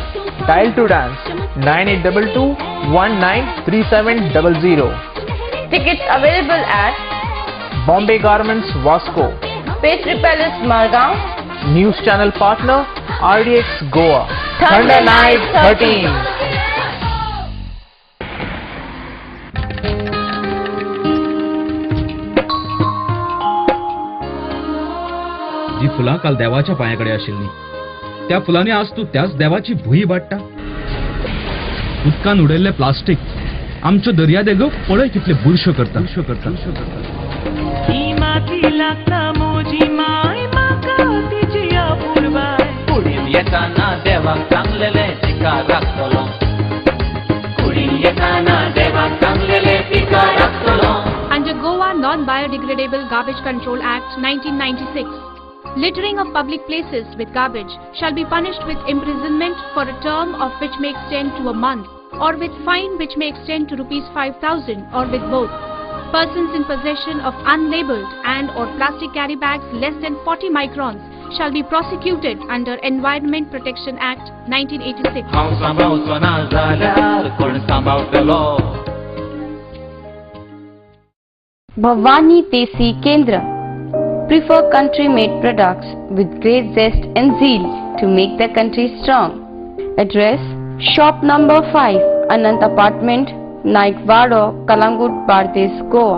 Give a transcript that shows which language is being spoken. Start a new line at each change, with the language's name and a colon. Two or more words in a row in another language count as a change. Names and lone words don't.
English: Dial to dance 9822193700. Tickets available at Bombay Garments, Vasco. Pastry Palace, Margao. News channel partner RDX Goa. Thunder Night 13.
Konkani: जी फुलां काल देवाच्या पायाकडे आशिल्ली त्या फुलांनी आज तू त्याच देवाची भुई वाडटा. उदकान उडयल्ले प्लास्टीक आमच्यो दर्या देगो पळय कितले बुरश्यो करता. येताना देवाक चांगलेले पिका राखतलो. कुडीन येताना देवाक चांगलेले पिका राखतलो.
English: Under Goa Non-Biodegradable Garbage Control Act 1996, littering of public places with garbage shall be punished with imprisonment for a term of which may extend to a month, or with fine which may extend to ₹5,000, or with both. Persons in possession of unlabeled and or plastic carry bags less than 40 microns shall be prosecuted under Environment Protection Act 1986.
Konkani: हांव सांबाळचो ना जाल्यार कोण सांबाळटलो.
English: Bhavani Desi Kendra. Prefer country-made products with great zest and zeal to make the country strong. Address: Shop number 5, Anant Apartment, Naikvado, Kalangut, Bardes, Goa.